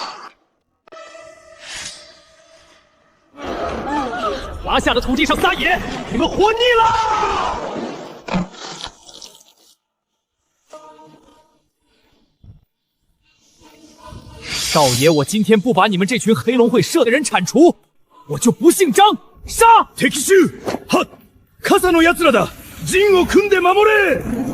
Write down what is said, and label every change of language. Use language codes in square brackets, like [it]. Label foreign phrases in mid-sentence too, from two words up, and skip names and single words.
[zh] 华夏的土地上撒野，你们活腻了！少爷，我今天不把你们这群黑龙会社的人铲除，我就不姓张！杀！ [ja] 敵襲！はっ！傘の奴らだ！陣を組んで守れ！